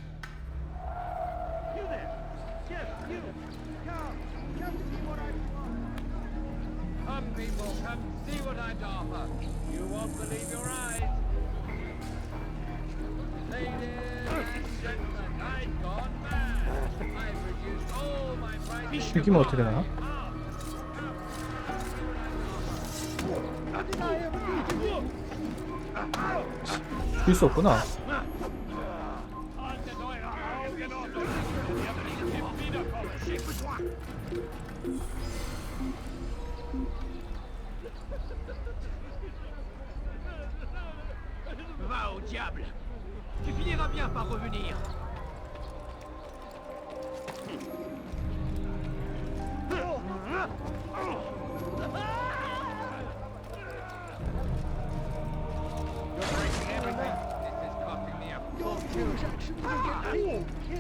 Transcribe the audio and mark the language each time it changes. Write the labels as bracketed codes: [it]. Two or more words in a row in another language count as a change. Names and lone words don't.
[en] You there! Yes, you! Come see what I've won! Come, people, come see what I've to offer. You won't believe your eyes. Ladies and gentlemen, I've gone mad. I've reduced all my prices. [ko] 튀기면 어떻게 되나? 죽일 수 없구나. [fr] Va au diable! Tu finiras bien par revenir. [en] You're breaking everything. This is costing me a fortune.